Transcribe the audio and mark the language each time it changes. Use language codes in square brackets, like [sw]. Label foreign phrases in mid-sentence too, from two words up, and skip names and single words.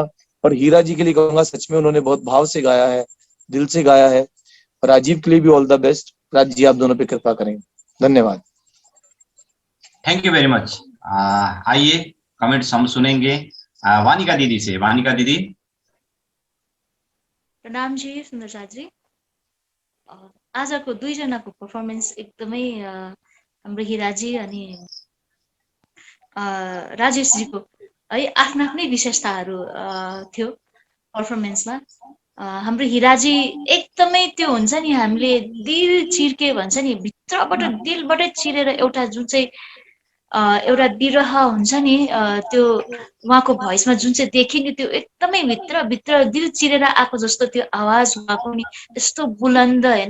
[hi] और हीरा जी के लिए कहूंगा, सच में उन्होंने बहुत भाव से गाया है, दिल से गाया है। और राजीव के लिए भी [en] all the best. [hi] राज जी, आप दोनों पे कृपा करें। धन्यवाद। [en] thank you very much. [hi] आइए कमेंट्स हम सुनेंगे वानिका दीदी से। वानिका दीदी। प्रणाम जी सुन्दर साथजी। [ne] आजको 2 जनाको पर्फर्मेन्स एकदमै हाम्रो हिराजी अनि राजेशजीको है आफ्नो आफ्नै विशेषताहरू थियो पर्फर्मेन्समा। हाम्रो हिराजी एकदमै त्यो हुन्छ नि, हामीले दिल चिर्के भन्छ नि, भित्रबाट दिलबाटै चिरेर एउटा जुन चाहिँ एउटा विरह हुन्छ नि, त्यो उहाँको भोइसमा जुन चाहिँ देख्यो नि, त्यो एकदमै भित्र दिल चिरेर आएको जस्तो त्यो आवाज उहाँको नि, यस्तो बुलन्द होइन।